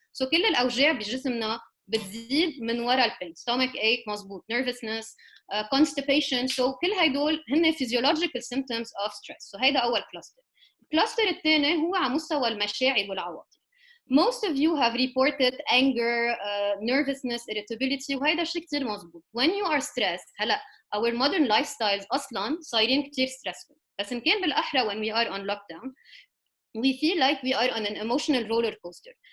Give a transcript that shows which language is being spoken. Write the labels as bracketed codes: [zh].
[en] So [ar] كل الأوجاع بجسمنا بتزيد من وراء البين. [en] Stomach ache [ar] مزبوط, [en] nervousness, constipation. So [ar] كل هيدول هن [en] physiological symptoms of stress. So [ar] هيدا أول [en] cluster. [ar] الكلاستر الثاني هو على مستوى المشاعر والعواطف. [en] Most of you have reported anger, nervousness, irritability [ar] وهيدا شيء كتير مزبوط. [en] When you are stressed, [ar] هلا [en] our modern lifestyles [ar] أصلاً صايرين كتير [en] stressful. [ar] بس إن كان بالأحرى [en] when we are on lockdown, we feel like we are on an emotional roller coaster.